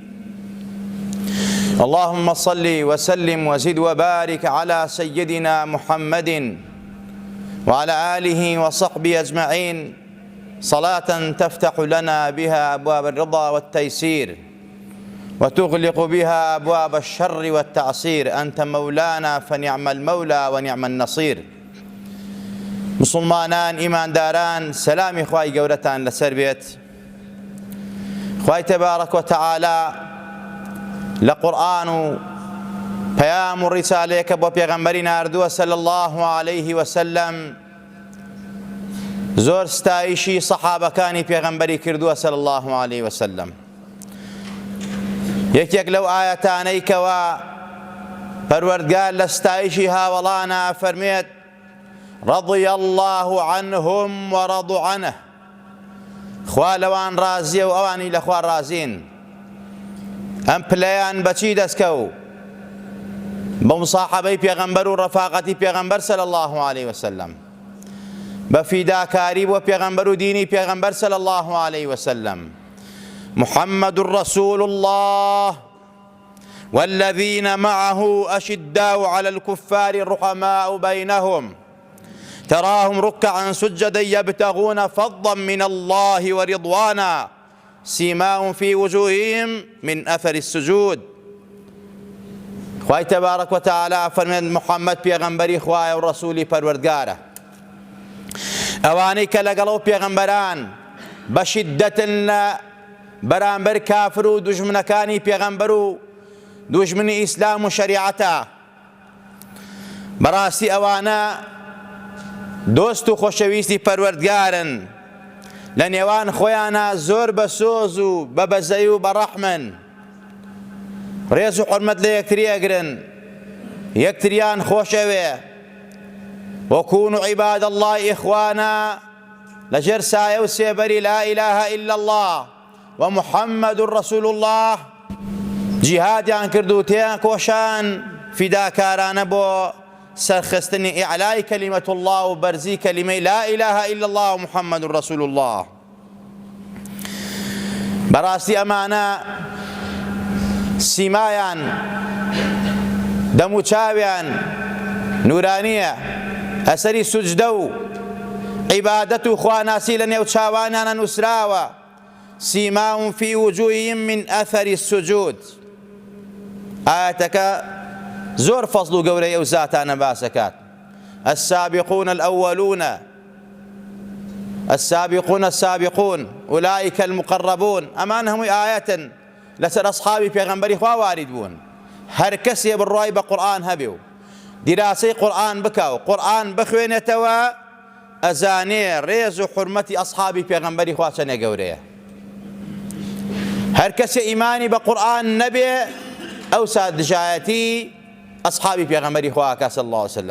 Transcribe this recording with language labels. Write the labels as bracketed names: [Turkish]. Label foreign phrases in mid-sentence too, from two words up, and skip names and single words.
[Arabic] اللهم صل وسلم وزد وبارك على سيدنا محمد وعلى آله وصحبه أجمعين، صلاة تفتح لنا بها أبواب الرضا والتيسير وتغلق بها أبواب الشر والتعسير. أنت مولانا فنعم المولى ونعم النصير. [Central Kurdish] مسلمانان ئیمانداران، سەلامی خوای گەورەتان لەسەر بێت. خوای [Arabic] تەبارەک وتەعالا [Central Kurdish] لە قورئان و پەیام و ڕیسالەیەکە بۆ پێغەمبەری ناردووە [Arabic] صلی الله عليه وسلم، [Central Kurdish] زۆر ستایشی سەحابەکانی پێغەمبەری کردووە [Arabic] صلی الله عليه وسلم. [Central Kurdish] یەکێک لەو ئاەتانەی کەوا پەروەردگار لە ستایشی هاوڵانە فەرمێت [Arabic] رضي الله عنهم ورضوا عنه، [Central Kurdish] خوا لەوان ڕازیە و ئەوانی لە خوا ڕازین. ئەم پلەیان بەچی دەستکەوت؟ بە مساحەبەی پێغەمبەر و ڕەفاقەتی پێغەمبەر [Arabic] صلی الله عليه وسلم، [Central Kurdish] بە فیداکاری بۆ پێغەمبەر و دینی پێغەمبەر [Arabic] صلی الله عليه وسلم. محمد رسول الله والذين معه أشداء على الكفار رحماء بينهم تراهم ركعا سجدا يبتغون فضلا من الله ورضوانا سيماهم في وجوههم من أثر السجود. [Central Kurdish] خوای [Arabic] تبارك وتعالى [Central Kurdish] فرمێن محەممەد پێغەمبەری خوایە و ڕەسوولی پەروەردگارە. ئەوانەی کە لەگەڵ پێغەمبەران بە شیددەتن لە بەرامبەر کافر و دوژمنەکانی پێغەمبەر و دوژمنی ئیسلام و شەریعەتە، بەڕاستی ئەوانە دۆست و خۆشەویستی پەروەردگارن، لە نێوان خۆیانە زۆر بە سۆز و بە بەزەی و بە ڕەحمن، ڕێز و حورمەت لە یەکتری ئەگرن، یەکتریان خۆشەوێ. [Arabic] وكونوا عباد الله إخوانا [Central Kurdish] لەژێر سایە و سێبەری [Arabic] لا إله إلا الله ومحمد رسول الله [Central Kurdish] جیهادیان کرد و تێیان کۆشان فیداکارانە بۆ سەرخستنی ئیعلای [Arabic] کەلیمەت الله [Central Kurdish] و بەرزی کەلیمەی [Arabic] لا إله إلا الله ومحمد رسول الله. [Central Kurdish] بەڕاستی ئەمانە سیمایان دەم و چاویان نورانیە، ئەسەری سوجدە و عیبادەت و خواناسی لە نێو چاوانیانە نووسراوە. [Arabic] سیماهم في وجوههم من أثر السجود. [Central Kurdish] ئاەتەکە زۆر فەزڵ و گەورەی ئەو زاتانە باسەکات. [Arabic] السابقون الأولون السابقون السابقون أولئك المقربون. [Central Kurdish] ئەمان هەمووی ئاەتن لەسەر ئەسحابی پێغەمبەری خوا وارد بوون. هەر کەسێ بڕوای بە قورئان هەبێ و دیراسەی قورئان بکە و قورئان بخوێنێتەوە، ئەزانێ ڕێز و حورمەتی ئەسحابی پێغەمبەری خوا چەندە گەورەیە. هەر کەسێ ئیمانی بە قورئان نەبێ ئەوسا دژایەتی ئەسحابی پێغەمبەری خوا ئەکا [Arabic] صلی الله عليه وسلم.